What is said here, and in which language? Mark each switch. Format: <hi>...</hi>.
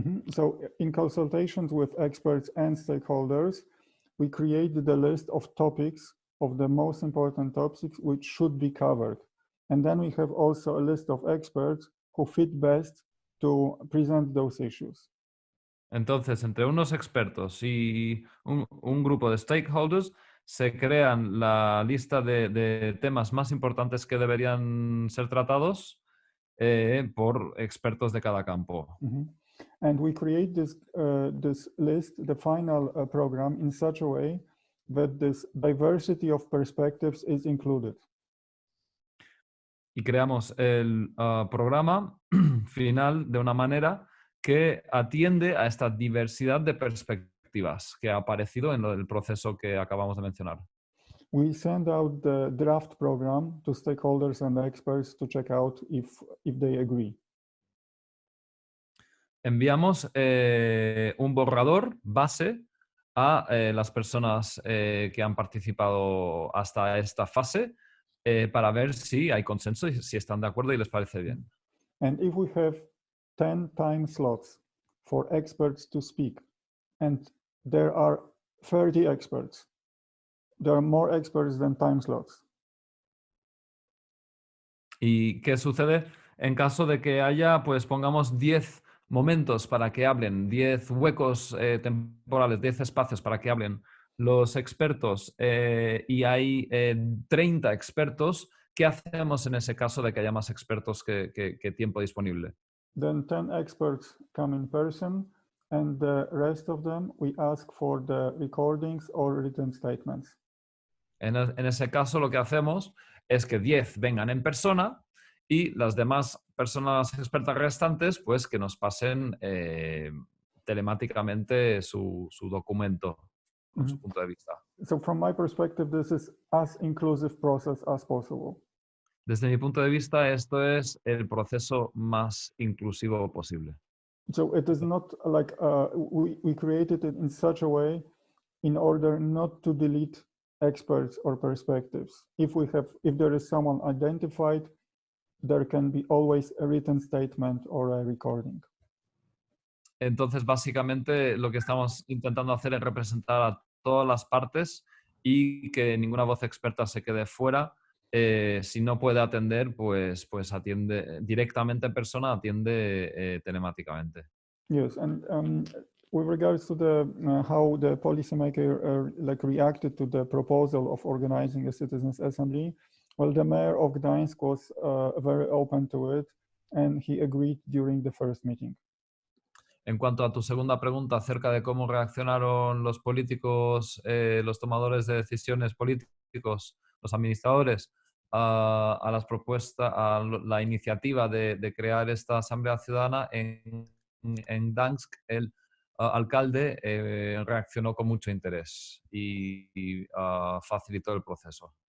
<en>So in consultations with experts and stakeholders, we create the list of topics, of the most important topics which should be covered. And then we have also a list of experts who fit best to present those issues.</en> <es>Entonces, entre unos expertos y un grupo de stakeholders, se crean la lista de temas más importantes que deberían ser tratados por expertos de cada campo.</es> <en>And we create this list, the final program, in such a way that this diversity of perspectives is included.</en> <es>Y creamos el programa final de una manera que atiende a esta diversidad de perspectivas que ha aparecido en el proceso que acabamos de mencionar.</es> <en>We send out the draft program to stakeholders and experts to check out if they agree.</en> <es>Enviamos un borrador base a las personas que han participado hasta esta fase para ver si hay consenso y si están de acuerdo y les parece bien.</es> <en>And if we have 10 time slots for experts to speak, and there are 30 experts, there are more experts than time slots.</en> <es>¿Y qué sucede en caso de que haya, pues pongamos 10 momentos para que hablen, 10 huecos temporales, 10 espacios para que hablen los expertos y hay 30 expertos? ¿Qué hacemos en ese caso de que haya más expertos que tiempo disponible?</es> <en>Then 10 experts come in person, and the rest of them we ask for the recordings or written statements.</en> <es>En ese caso lo que hacemos es que 10 vengan en persona y las demás personas expertas restantes pues que nos pasen telemáticamente su documento con su punto de vista.</es> <en>So from my perspective, this is as inclusive process as possible.</en> <es>Desde mi punto de vista, esto es el proceso más inclusivo posible.</es> <en>So it is not like we created it in such a way in order not to delete experts or perspectives. If there is someone identified, there can be always a written statement or a recording.</en> <es>Entonces, básicamente, lo que estamos intentando hacer es representar a todas las partes y que ninguna voz experta se quede fuera. Si no puede atender, pues atiende directamente en persona, atiende telemáticamente.</es> <en>Yes, and with regards to the how the policymaker like reacted to the proposal of organizing a citizens' assembly, well, the mayor of Gdańsk was very open to it, and he agreed during the first meeting.</en> <es>En cuanto a tu segunda pregunta acerca de cómo reaccionaron los políticos, los tomadores de decisiones políticos, los administradores, a las propuestas, a la iniciativa de crear esta Asamblea Ciudadana en Gdańsk, el alcalde reaccionó con mucho interés y facilitó el proceso.</es>